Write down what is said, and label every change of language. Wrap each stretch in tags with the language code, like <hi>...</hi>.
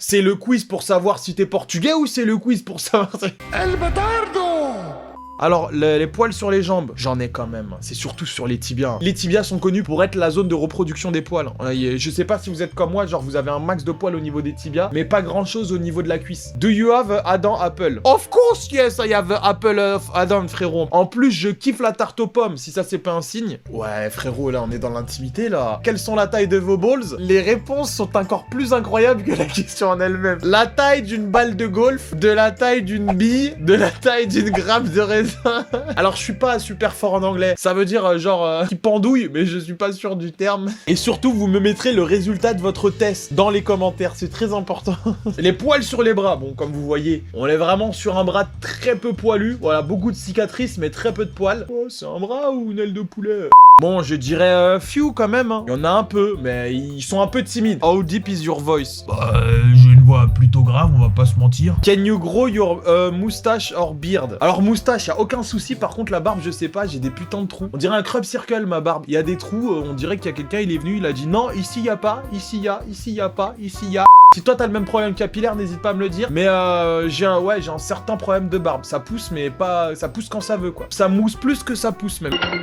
<fr>C'est le quiz pour savoir si t'es portugais ou c'est le quiz pour savoir... El Batardo! Alors, les poils sur les jambes, j'en ai quand même. C'est surtout sur les tibias. Les tibias sont connus pour être la zone de reproduction des poils. Je sais pas si vous êtes comme moi, genre vous avez un max de poils au niveau des tibias, mais pas grand chose au niveau de la cuisse.</fr> <en>Do you have Adam Apple? Of course, yes, I have Apple of Adam, frérot.</en> <fr>En plus, je kiffe la tarte aux pommes, si ça c'est pas un signe. Ouais, frérot, là, on est dans l'intimité, là. Quelles sont la taille de vos balls? Les réponses sont encore plus incroyables que la question en elle-même. La taille d'une balle de golf, de la taille d'une bille, de la taille d'une grappe de raisin. Alors je suis pas super fort en anglais, ça veut dire genre qui pendouille, mais je suis pas sûr du terme. Et surtout vous me mettrez le résultat de votre test dans les commentaires, c'est très important. Les poils sur les bras, bon comme vous voyez, on est vraiment sur un bras très peu poilu, voilà, beaucoup de cicatrices mais très peu de poils. Oh c'est un bras ou une aile de poulet? Bon, je dirais few quand même. Hein. Il y en a un peu, mais ils sont un peu timides.</fr> <en>How deep is your voice?</en> <fr>J'ai une voix plutôt grave, on va pas se mentir.</fr> <en>Can you grow your moustache or beard?</en> <fr>Alors moustache, y a aucun souci. Par contre la barbe, je sais pas, j'ai des putains de trous. On dirait un crop circle ma barbe. Il y a des trous. On dirait qu'il y a quelqu'un, il est venu, il a dit non, ici y a pas, ici y a, ici y a pas, ici y a. Si toi t'as le même problème capillaire, n'hésite pas à me le dire. Mais j'ai un certain problème de barbe. Ça pousse, mais pas, ça pousse quand ça veut quoi. Ça mousse plus que ça pousse même.</fr>